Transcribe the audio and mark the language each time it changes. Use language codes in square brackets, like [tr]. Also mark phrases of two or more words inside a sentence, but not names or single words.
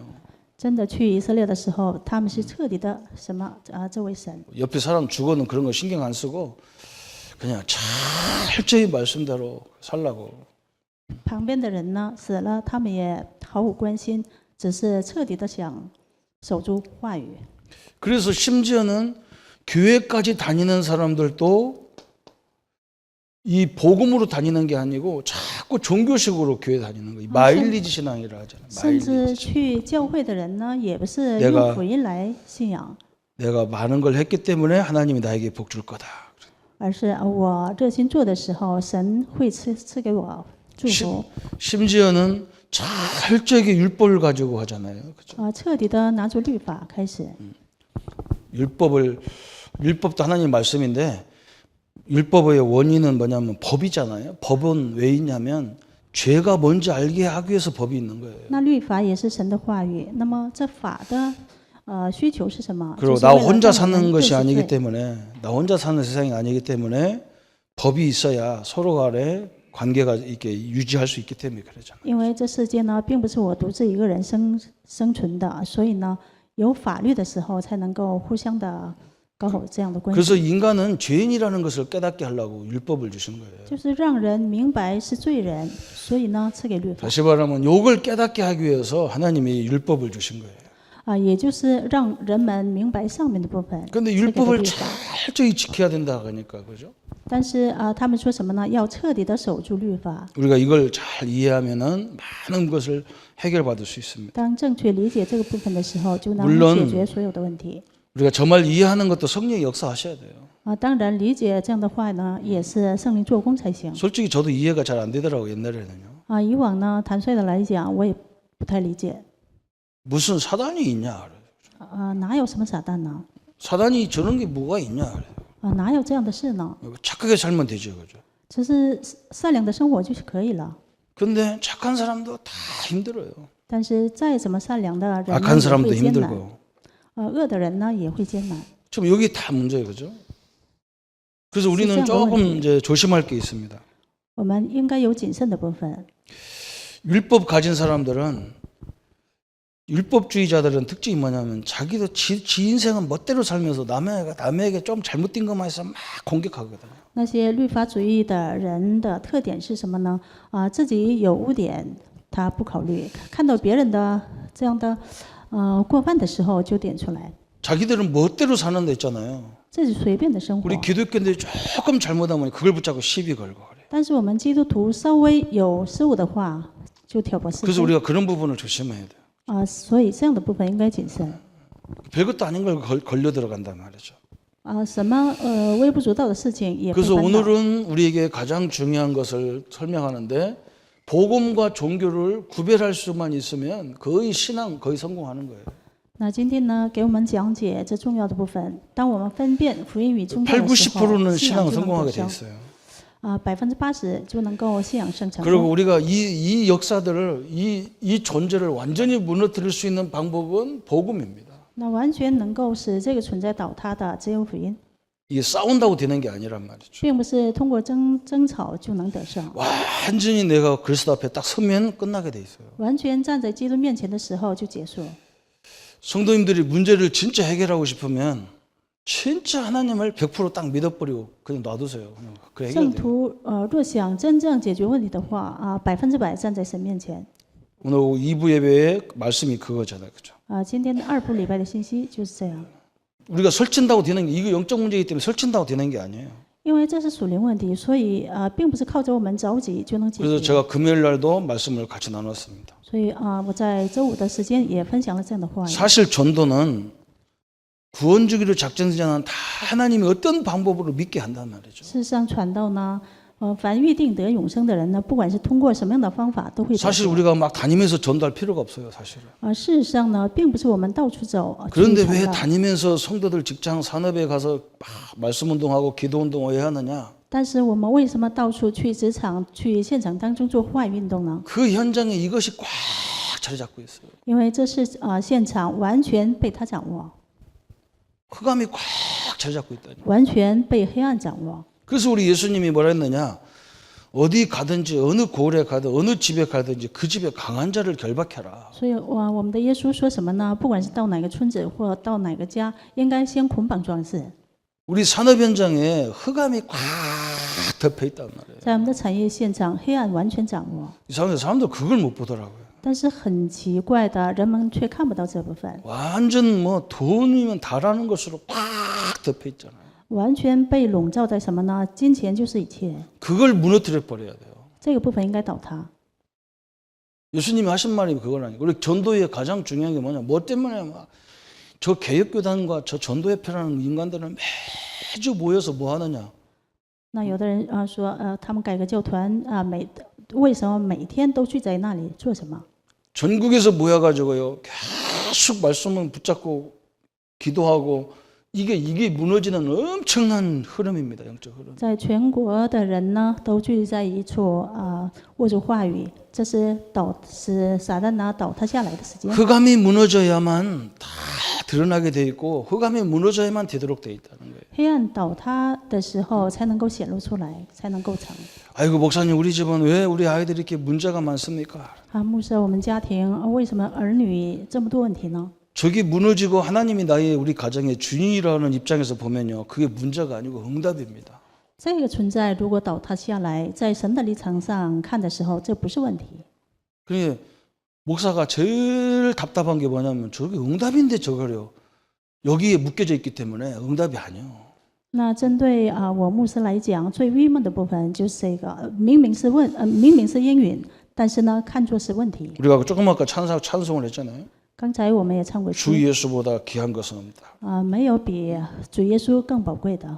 [zh] 真的去以色列的时候，他们是彻底的这位神。 [ko] 옆에 사람 죽어는 그런 거 신경 안 쓰고 그냥 철저히 말씀대로 살라고. [zh] 旁边的人呢死了，他们也毫无关心，只是彻底的想守住话语。 [ko] 그래서 심지어는 교회까지 다니는 사람들도 이 복음으로 다니는 게 아니고 자꾸 종교식으로 교회 다니는 거예요. 마일리지 신앙이라 하잖아요. [zh] 甚至 [ko] 마일리지. [zh] 去教会的人呢，也不是 [ko] 내가 [zh] 用福音来信仰， [ko] 내가 많은 걸 했기 때문에 하나님이 나에게 복 줄 거다. [zh] 而是我热心做的时候，神会赐给我祝福。 [ko] 심지어는 철저하게 율법을 가지고 하잖아요. 그죠? [zh] 彻底的拿出律法开始。 [ko] 율법도 하나님 말씀인데 율법의 원인은 뭐냐면 법이잖아요. 법은 왜 있냐면 죄가 뭔지 알게 하기 위해서 법이 있는 거예요. [zh] 那律法也是神的话语，那么这法的需求是什么？ [ko] 그리고 [zh] 就是 [ko] 나 [zh] 为了 [ko] 혼자 [zh] 让我们 [ko] 사는 [zh] 认 [ko] 것이 [zh] 识 [ko] 아니기 [zh] 罪。 [ko] 때문에 나 혼자 사는 세상이 아니기 때문에 법이 있어야 서로 간에 관계가 이렇게 유지할 수 있기 때문에 그러잖아요. [zh] 因为这世界呢，并不是我独自一个人生存的，所以呢，有法律的时候才能够互相的搞好这样的关 [ko] 그래서 [zh] 系， [ko] 인간은 죄인이라는 것을 깨닫게 하려고 율법을 주신 거예요. [zh] 就是让人明白是罪人，所以呢，赐给律法 [ko] 다시 말하면 욕을 깨닫게 하기 위해서 하나님이 율법을 주신 거예요. [zh] 也就是让人们明白上面的部分。 [ko] 그런데 [zh] 赐给的 [ko] 율법을 [zh] 律法 [ko] 철저히 지켜야 된다 하니까 그죠? [zh] 但是他们说什么呢？要彻底的守住律法。 [ko] 우리가 이걸 잘 이해하면은 많은 것을 해결받을 수 있습니다. [zh] 当正确理解这个部分的时候，就能 [ko] 물론 [zh] 解决所有的问题。 [ko] 우리가 정말 이해하는 것도 성령이 역사하셔야 돼요. [zh] 当然理解这样的话呢，也是圣灵做工才行。 [ko] 솔직히 저도 이해가 잘 안 되더라고요, 옛날에는요. [zh] 以往呢，坦率的来讲，我也不太理解。 [ko] 무슨 사단이 있냐? [zh] 哪有什么撒旦呢？ [ko] 사단이 저런 게 뭐가 있냐? [zh] 哪有这样的事呢？ [ko] 착하게 살면 되죠, 그죠? [zh] 只是善良的生活就可以了。 [ko] 근데 착한 사람도 다 힘들어요. [zh] 但是再怎么善良的人呢， [ko] 악한 [zh] 也 [ko] 사람도 [zh] 会艰难。 [ko] 힘들고. [zh] 恶的人呢，也会艰难。 [ko] 지금 여기 다 문제예요, 그죠? 그래서 우리는 진짜 조금 너무 이제 조심할 게 있습니다. [zh] 我们应该有谨慎的部分。 [ko] 율법 가진 사람들은 율법주의자들은 특징이 뭐냐면 자기도 지 인생은 멋대로 살면서 남에게 좀 잘못된 것만 해서 막 공격하거든요. [zh] 那些律法主义的人的特点是什么呢？自己有污点，他不考虑；看到别人的这样的过犯的时候，就点出来。 [ko] 자기들은 멋대로 사는 데 있잖아요. [zh] 这是随便的生活。 [ko] 우리 기독교인들이 조금 잘못하면 그걸 붙잡고 시비 걸고 그래요. [zh] 但是我们基督徒稍微有失误的话，就挑拨是 [ko] 그래서 [zh] 非。 [ko] 우리가 그런 부분을 조심해야 돼요. [zh] 所以这样的部分应该谨慎。 [ko] 별것도 아닌 걸 걸려 들어간단 말이죠. [zh] 什么微不足道的事情也会 [ko] 그래서 [zh] 烦恼。 [ko] 오늘은 우리에게 가장 중요한 것을 설명하는데 복음과 종교를 구별할 수만 있으면 거의 신앙 거의 성공하는 거예요. [zh] 那今天呢，给我们讲解这重要的部分。当我们分辨福音与宗教 8, 的时候， [ko] 90%는 [zh] 信仰 [ko] 신앙 [zh] 就能 [ko] 성공하게 [zh] 得 [ko] 돼 [zh] 胜。 [ko] 있어요. [zh] 80%就能够信仰生成 [ko] 그리고 [zh] 功。 [ko] 우리가 이 역사들을 이 존재를 완전히 무너뜨릴 수 있는 방법은 복음입니다. [zh] 那完全能够使这个存在倒塌的，只有福音， [ko] 이게 싸운다고 되는 게 아니란 말이죠. [zh] 并不是通过争吵就能得胜。 [ko] 완전히 내가 그리스도 앞에 딱 서면 끝나게 돼 있어요. [zh] 完全站在基督面前的时候就结束。 [ko] 성도님들이 문제를 진짜 해결하고 싶으면 진짜 하나님을 100%딱 믿어버리고 그냥 놔두세요. 그 [zh] 圣 [ko] 해결돼요. [zh] 徒若想真正解决问题的话，100%站在神面前。 [ko] 오늘 2부 예배의 말씀이 그거잖아요. 그죠? [zh] 今天的2部礼拜的信息就是这样。 [ko] 우리가 설친다고 되는 게 이거 영적 문제이기 때문에 설친다고 되는 게 아니에요. [zh] 因为这是属灵问题，所以并不是靠着我们着急就能解 [ko] 그래서 [zh] 决。 [ko] 제가 금요일 날도 말씀을 같이 나눴습니다. [zh] 所以我在周五的时间也分享了这样的话语。 [ko] 사실 전도는 구원 주기로 작정되지 않은 다 하나님이 어떤 방법으로 믿게 한단 말이죠. [zh] 事实上，传道呢， 凡预定得永生的人呢，不管是通过什么样的方法，都会得 [ko] 사실 [zh] 救。 [ko] 우리가 막 다니면서 전도할 필요가 없어요, 사실은. [zh] 事实上呢，并不是我们到处走去 [ko] 그런데 [zh] 传 [ko] 왜 [zh] 道， [ko] 다니면서 성도들 직장 산업에 가서 막 말씀 운동하고 기도 운동 왜 하느냐? [zh] 但是我们为什么到处去职场、去现场当中做户外运动呢？ [ko] 그 현장에 이것이 꽉 자리 잡고 있어요. [zh] 因为这是现场完全被他掌握， [ko] 흑암이 꽉 자리 잡고 있다니. [zh] 完全被黑暗掌握。 [ko] 그래서 우리 예수님이 뭐라 했느냐? 어디 가든지 어느 고을에 가든 어느 집에 가든지 그 집에 강한 자를 결박해라. [zh] 所以我们的耶稣说什么呢？不管是到哪个村子或到哪个家，应该先捆绑壮士。 [ko] 우리 산업 현장에 흑암이 꽉 덮여 있단 말이에요. [zh] 在我们的产业现场，黑暗完全掌握。 [ko] 이상하게 사람들 그걸 못 보더라고요. [zh] 但是很奇怪的，人们却看不到这部分， [ko] 완전 뭐 돈이면 다라는 것으로 꽉 덮여 있잖아요. [zh] 完全被笼罩在什么呢？金钱就是一切， [ko] 그걸 무너뜨려 버려야 돼요. [zh] 这个部分应该倒塌。 [ko] 예수님이 하신 말이 그건 아니고 우리 전도의 가장 중요한 게 뭐냐? 뭐 때문에 막 저 개혁교단과 저 전도협회라는 인간들은 매주 모여서 뭐 하느냐? [zh] 那有的人说他们改革教团为什么每天都聚在那里做什么？ [ko] 전국에서 모여가지고요 계속 말씀을 붙잡고 기도하고 이게 무너지는 엄청난 흐름입니다. 영적 흐름. [zh] 在全国的人呢都聚在一处握住话语，这是使撒旦倒塌下来的时间。 [ko] 흑암이 무너져야만 다 드러나게 돼 있고 흑암이 무너져야만 되도록 돼 있다는 거예요. [zh] 黑暗倒塌的时候才能够显露出来，才能够成。 [ko] 아이고 목사님 우리 집은 왜 우리 아이들이 이렇게 문제가 많습니까? [zh] 牧师，我们家庭为什么儿女这么多问题呢？ [ko] 저기 무너지고 하나님이 나의 우리 가정의 주인이라는 입장에서 보면요 그게 문제가 아니고 응답입니다. [zh] 这个存在如果倒塌下来，在神的立场上看的时候，这不是问题。 [ko] 그러니까 목사가 제일 답답한 게 뭐냐면 저게 응답인데 저거요 여기에 묶여져 있기 때문에 응답이 아니에요. [zh] 那针对我牧师来讲，最郁闷的部分就是这个，明明是应允，但是呢，看作是问题。 [ko] 우리가 조금 아까 찬송을 했잖아요. [zh] 刚才我们也唱过诗 [ko] 주 예수보다 귀한 것은 없다. [zh] 没有比主耶稣更宝贵的。